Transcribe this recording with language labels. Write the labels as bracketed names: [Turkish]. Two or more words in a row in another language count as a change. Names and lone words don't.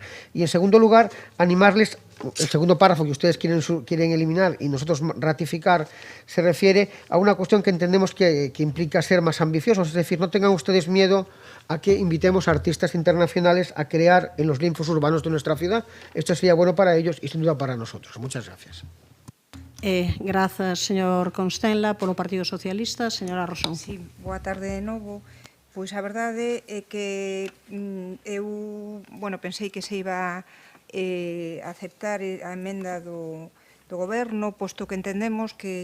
[Spanish] Y en segundo lugar, animarles. El segundo párrafo que ustedes quieren eliminar y nosotros ratificar se refiere a una cuestión que entendemos que implica ser más ambiciosos, es decir, no tengan ustedes miedo a que invitemos a artistas internacionales a crear en los lienzos urbanos de nuestra ciudad. Esto sería bueno para ellos y sin duda para nosotros. Muchas gracias. [Galician] Grazas, señor Constenla, polo Partido Socialista. Señora Rosón. Sí, boa tarde de novo. Pois a verdade é que eu, pensei que se iba aceptar a emenda do Goberno, posto que entendemos que